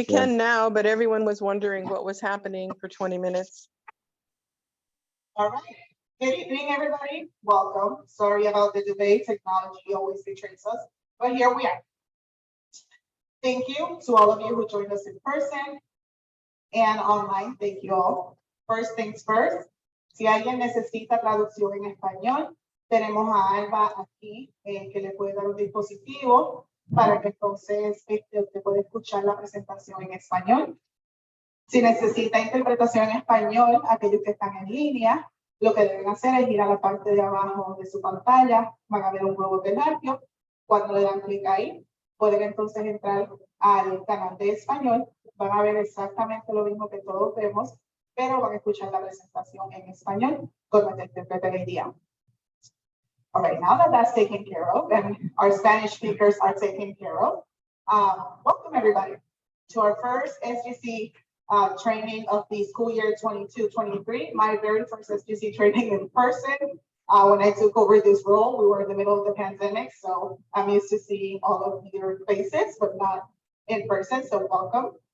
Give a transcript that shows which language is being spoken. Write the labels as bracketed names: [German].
[English] we can now, but everyone was wondering what was happening for 20 minutes. All right. Good evening, everybody. Welcome. Sorry about the delay. Technology always betrays us, but here we are. Thank you to all of you who joined us in person and online. Thank you all. First things first, [Spanish] si alguien necesita traducción en español, tenemos a Alba aquí que le puede dar un dispositivo para que entonces usted pueda escuchar la presentación en español. Si necesita interpretación en español, aquellos que están en línea, lo que deben hacer es ir a la parte de abajo de su pantalla, van a ver un globo terráqueo. Cuando le dan clic ahí, pueden entonces entrar al canal de español, van a ver exactamente lo mismo que todos vemos, pero van a escuchar la presentación en español con nuestro intérprete del día. [English] All right, now that that's taken care of and our Spanish speakers are taken care of, welcome everybody to our first SGC training of the school year 22-23, my very first SGC training in person. When I took over this role, we were in the middle of the pandemic, so I'm used to seeing all of your faces, but not in person, so welcome.